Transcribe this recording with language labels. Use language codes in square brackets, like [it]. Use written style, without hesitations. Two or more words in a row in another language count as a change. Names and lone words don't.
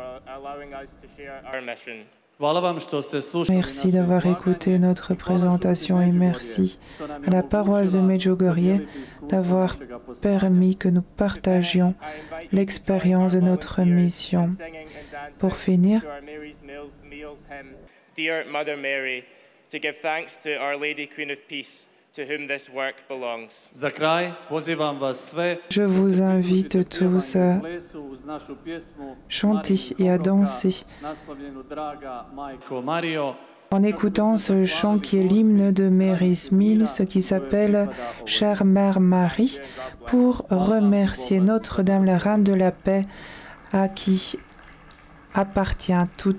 [fr] Merci d'avoir écouté notre présentation et merci à la paroisse de Medjugorje d'avoir permis que nous partagions l'expérience de notre mission. Pour finir, [en] dear Mother Mary, to give thanks to Our Lady Queen of Peace, to whom this work belongs. [hr] Za kraj, pozivam vas sve. [fr] Je vous invite tous à chanter et à danser en écoutant ce chant qui est l'hymne de Mary Mills, qui s'appelle « Chère Mère Marie », pour remercier Notre-Dame, la Reine de la Paix, à qui appartient toute cette œuvre.